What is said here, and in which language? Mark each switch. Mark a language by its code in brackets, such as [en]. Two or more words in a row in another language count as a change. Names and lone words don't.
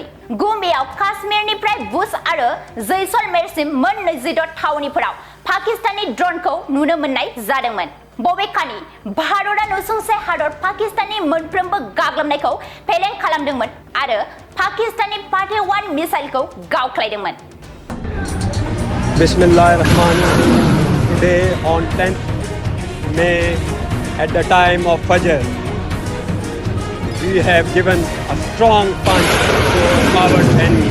[brx] गुमेयाव काश्मीरनिफ्राय भुज आरो जैसलमेरसिम मोन 26 थावनिफोराव पाकिस्ताननि ड्रोनखौ नुनो मोननाय जादोंमोन। बबेखानि भारतआ नसुंसे हादर पाकिस्ताननि मोनफ्रोमबो गाग्लोबनायखौ फेलें खालामदोंमोन आरो पाकिस्ताननि फाटे 1 मिसाइलखौ गावख्लायदोंमन। [ar] Bismillahirrahmanirrahim. [en] Today on 10th May at the time of Fajr, we have given a strong punch to our coward enemy.